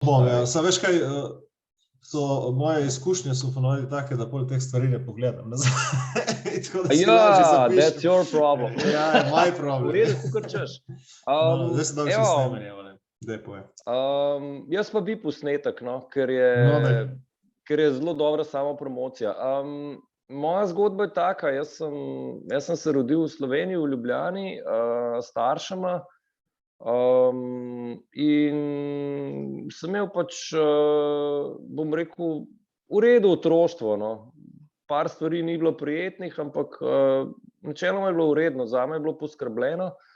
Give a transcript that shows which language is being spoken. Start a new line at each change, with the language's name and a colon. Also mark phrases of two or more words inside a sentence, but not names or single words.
Slovenian: Bom, ja, samo veš kaj, moje izkušnje so ponovili take, da pol teh stvari ne pogledam nazaj. Tako da si lažje zapišem.
English: That's your problem. Ja, my problem.
Slovenian: V redu, kakor češ. Zdaj se dam še snemanje, daj povej. Jaz pa bi posnetek, ker je zelo dobra samopromocija. Moja zgodba je taka, jaz sem se rodil v Sloveniji, v Ljubljani, s staršema, in sem imel pač, bom rekel, v redu otroštvo, Par stvari ni bilo prijetnih, ampak načeloma je bilo vredno, zame je bilo poskrbljeno.